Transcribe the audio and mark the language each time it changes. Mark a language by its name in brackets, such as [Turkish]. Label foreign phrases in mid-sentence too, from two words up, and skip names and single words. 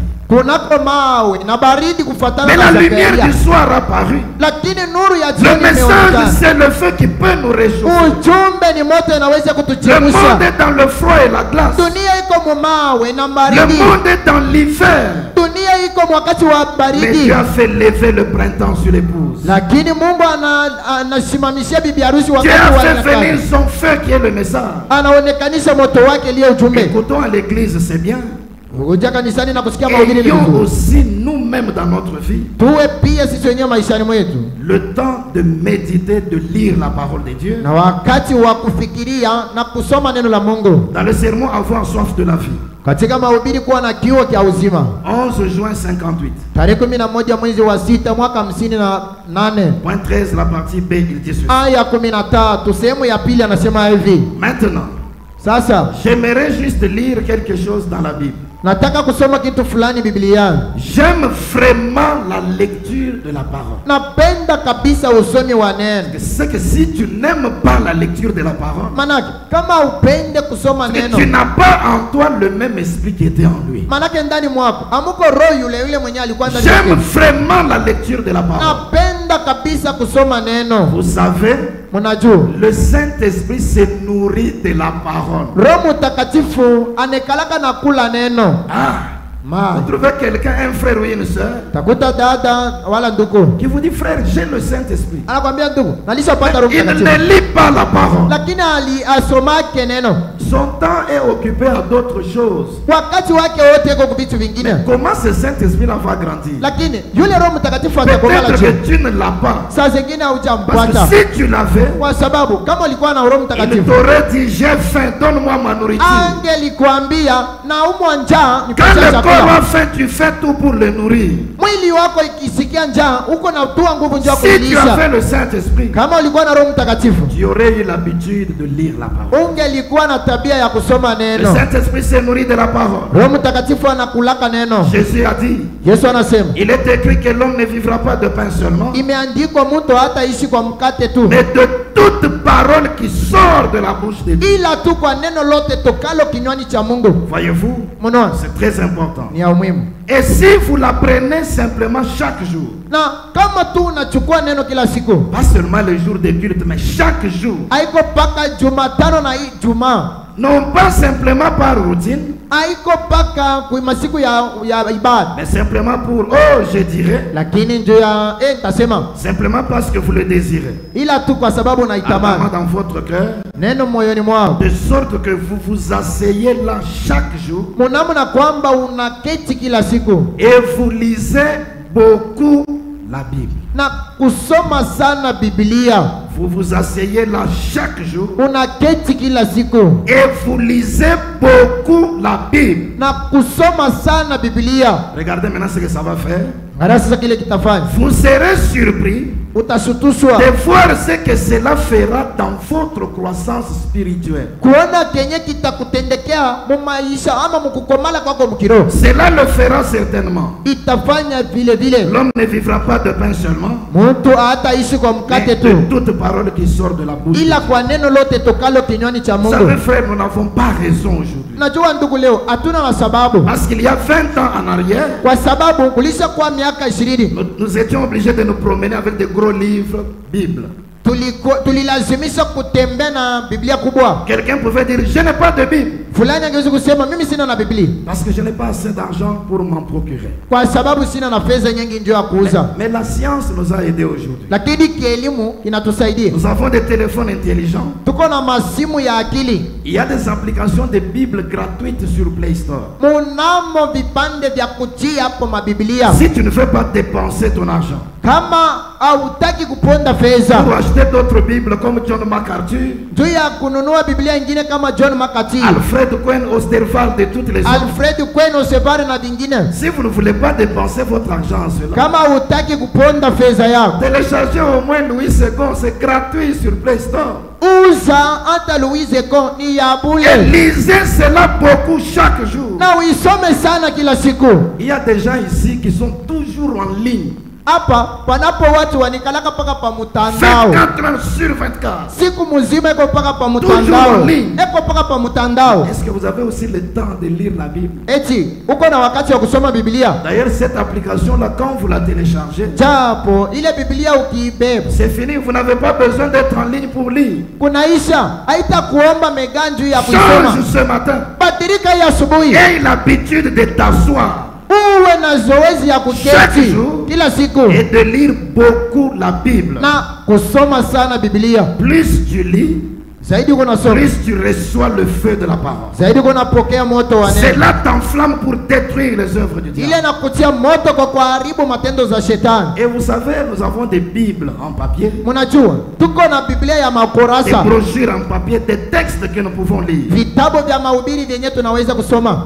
[Swahili] Kunako mawe na baridi kufuatana [French] Mais [Swahili] na [French] la lumière Zakaria. du soir apparut. [Swahili] Lakini nuru ya [French] Le [Swahili] jioni [French] message, [Swahili] imeonekana. [French] c'est le feu qui peut nous réchauffer. [Swahili] Ujumbe ni moto inaweza [French] Le monde [Swahili] kutuchemsha. [French] est dans le froid et la glace. [Swahili] Dunia iko mumawe na [French] Le [Swahili] baridi. [French] monde est dans l'hiver. [Swahili] Dunia iko wakati wa [French] Mais [Swahili] baridi. [French] Dieu a fait lever le printemps sur l'épouse. [Swahili] Lakini Mungu anasimamishia bibi harusi [French] Dieu [Swahili] wakati [French] a [Swahili] wa [French] fait venir [Swahili] nyakati. [French] son feu qui est le message. [Swahili] Anaonekanisha moto wake liye ujumbe. [French] Écoutons à l'église, c'est bien. [Swahili] Uja kanisani na kusikia mahubiri ni [French] Ayons [Swahili] vizuri. [French] aussi nous-mêmes dans notre vie [Swahili] Tuwe pia sisi wenyewe maishani mwetu [French] le temps de méditer, de lire la parole de Dieu. [Swahili] na wakati wa kufikiria na kusoma neno la Mungu. [French] Dans le sermon, avoir soif de la vie. [Swahili] Katika mahubiri kuwa na kiu cha uzima. [French] 11 juin 58. [Swahili] Tarehe 11 mwezi wa 6 mwaka 58. [French] Point 13, la partie B, il dit ceci. [Swahili] Aya 13 sehemu ya pili anasema hivi. [French] Maintenant, [Swahili] Sasa [French] j'aimerais juste lire quelque chose dans la Bible. [Swahili] nataka kusoma kitu fulani Biblia. [French] J'aime vraiment la lecture de la parole. [Swahili] Napenda kabisa usomi wa neno. [French] C'est que si tu n'aimes pas la lecture de la parole, [Swahili] Manake kama upende kusoma [French] c'est que [Swahili] neno, [French] tu n'as pas en toi le même esprit qui était en lui. [Swahili] manake ndani mwako amuko roho yule yule mwenye alikuwa ndani [French] J'aime [Swahili] yako. [French] vraiment la lecture de la parole. [Swahili] Napenda kabisa kusoma neno. [French] Vous savez, [Swahili] Mnajua [French] le Saint-Esprit se nourrit de la parole. [Swahili] Roho Mtakatifu anekalaka na kula neno. Ah, Ma [French] vous trouvez quelqu'un, un frère ou une soeur, [Swahili] takuta dada wala ndugu [French] qui vous dit, frère, j'ai le Saint-Esprit. [Swahili] anakwambia ndugu, nalishapata Roho [French] Il [Swahili] Mtakatifu, [French] ne lit pas la parole. [Swahili] lakini asomake neno. [French] Son temps est occupé à d'autres choses. [Swahili] Wakati wake wote iko kuvitu vingine. [French] Comment ce Saint-Esprit-là va grandir? [Swahili] Lakini yule Roho Mtakatifu atakomala [French] Peut-être [Swahili] chini. [French] que tu ne l'as pas. [Swahili] Saa zingine [French] Parce [Swahili] haujampata. [French] que si tu l'avais, [Swahili] Kwa sababu kama ulikuwa na Roho [French] il [Swahili] Mtakatifu, [French] t'aurait dit, j'ai faim, donne-moi ma nourriture. [Swahili] angelikwambia na umwa njaa [French] Quand [Swahili] nipatie [French] le corps [Swahili] chakula. [French] a faim, tu fais tout pour le nourrir. [Swahili] Mwili wako ikisikia njaa, uko na tua nguvu njaa [French] Si tu [Swahili] kuilisha. [French] avais le Saint-Esprit, [Swahili] Kama ulikuwa na Roho Mtakatifu, [French] tu aurais eu l'habitude de lire la parole. [Swahili] ungelikuwa na tabia ya kusoma [French] Le [Swahili] neno. [French] Saint-Esprit se nourrit de la parole. [Swahili] Roho Mtakatifu anakulaka neno. [French] Jésus a dit, [Swahili] Yesu anasema, [French] il est écrit que l'homme ne vivra pas de pain seulement, [Swahili] imeandikwa mtu hataishi kwa mkate tu, [French] mais de toute parole qui sort de la bouche de Dieu. [Swahili] ila tu kwa neno lote tokalo kinywani cha Mungu. [French] Voyez-vous, [Swahili] Mnaona? [French] c'est très important. [Swahili] Ni ya umuhimu. [French] Et si vous l'apprenez simplement chaque jour, [Swahili] Na kama tu unachukua neno kila siku, [French] pas seulement le jour de culte, mais chaque jour, [Swahili] haiko paka Jumatano na hii Jumaa, [French] non pas simplement par routine, [Swahili] haiko paka kwa masiku ya ibada, [French] mais simplement pour, oh, je dirais, [Swahili] lakini ndio ya tasema, [French] simplement parce que vous le désirez. [Swahili] ila tu kwa sababu [French] Ardemment [Swahili] unaitamani [French] dans votre cœur, [Swahili] neno moyoni mwako, [French] de sorte que vous vous asseyez là chaque jour [Swahili] mnamna kwamba unaketi kila siku [French] et vous lisez beaucoup la Bible. [Swahili] na kusoma sana Biblia. [French] Vous vous asseyez là chaque jour [Swahili] Unaketi kila siku [French] et vous lisez beaucoup la Bible. [Swahili] na kusoma sana Biblia. [French] Regardez maintenant ce que ça va faire. [Swahili] Ngara sasa kile kitafanya, [French] Vous serez surpris [Swahili] utashutushwa [French] de voir ce que cela fera dans votre croissance spirituelle. [Swahili] kuona kenye kitakutendekea mu maisha ama mukukomala kwako mkiroho. [French] Cela le fera certainement. [Swahili] Itafanya vile vile. [French] L'homme ne vivra pas de pain seulement, [Swahili] Mtu hataishi kwa [French] mais [Swahili] mkate [French] de [Swahili] tu, [French] toute parole qui sort de la bouche. [Swahili] ila kwa neno lote tokalo kinywani cha [French] Vous savez, [Swahili] Mungu. [French] frère, nous n'avons pas raison aujourd'hui. [Swahili] Najua ndugu, leo hatuna na sababu, [French] Parce qu'il y a 20 ans en arrière, [Swahili] kwa sababu kulisha kwa miaka 20 [French] nous étions obligés de nous promener avec des gros livres, Bible. [Swahili] tulilazimisha kutembea na Biblia kubwa. [French] Quelqu'un pouvait dire, je n'ai pas de Bible, [Swahili] Fulani angeweza kusema mimi sina na Biblia [French] parce que je n'ai pas assez d'argent pour m'en procurer. [Swahili] kwa sababu sina na fedha nyingi ndio ya kuuza. [French] Mais la science nous a aidés aujourd'hui. [Swahili] Lakini kielimu inatusaidia. [French] Nous avons des téléphones intelligents. [Swahili] Tuko na masimu ya akili, [French] Il y a des applications de Bible gratuites sur Play Store. [Swahili] munamo vipande vya kutia hapo mabiblia. [French] Si tu ne veux pas dépenser ton argent [Swahili] Kama hautaki kuponda fedha [French] pour acheter d'autres Bibles comme John MacArthur, [Swahili] juu ya kununua Biblia ingine kama John McCarthy, [French] Alfred Cohen, Osterwald et toutes les autres, [Swahili] Alfred Kweno Sebari na vingine, [French] si vous ne voulez pas dépenser votre argent en cela, [Swahili] kama hutaki kuponda fedha yako, [French] téléchargez au moins Louis II, c'est gratuit sur Play Store. [Swahili] uza hata Louise Ko ni ya [French] Et [Swahili] bure, [French] lisez cela beaucoup chaque jour. [Swahili] na uisome sana kila siku. [French] Il y a des gens ici qui sont toujours en ligne. [Swahili] Hapa panapo watu wanikalaka paka pa mutandao [French] 24 heures sur 24. [Swahili] siku muzima, iko paka pa [French] Toujours [Swahili] mutandao, [French] en ligne. [Swahili] iko paka pa mutandao. [French] Est-ce que vous avez aussi le temps de lire la Bible? [Swahili] Eti uko na wakati wa kusoma Biblia? [French] D'ailleurs, cette application-là, quand vous la téléchargez, [Swahili] Japo ile Biblia ukiibeba [French] c'est fini. Vous n'avez pas besoin d'être en ligne pour lire. [Swahili] kunaisha, haita kuomba meganju ya [French] Change [Swahili] kusoma. [French] ce matin. [Swahili] Badilika hii asubuhi, [French] Aie l'habitude de t'asseoir [Swahili] uwe na zoezi ya [French] chaque [Swahili] kuketi [French] jour [Swahili] kila siku [French] et de lire beaucoup la Bible. [Swahili] na kusoma sana Biblia. [French] Plus tu lis, [Swahili] Zaidi uko nasoma, [French] plus tu reçois le feu de la parole. [Swahili] zaidi uko napokea moto wa neno. [French] Cela t'enflamme pour détruire les œuvres du [Swahili] Ile [French] diable. [Swahili] nakutia moto kwa kuharibu matendo za shetani. [French] Et vous savez, nous avons des Bibles en papier, [Swahili] Mnajua tuko na Biblia ya [French] des [Swahili] makurasa, [French] brochures en papier, des textes que nous pouvons lire. [Swahili] vitabu vya mahubiri vyenye tunaweza kusoma.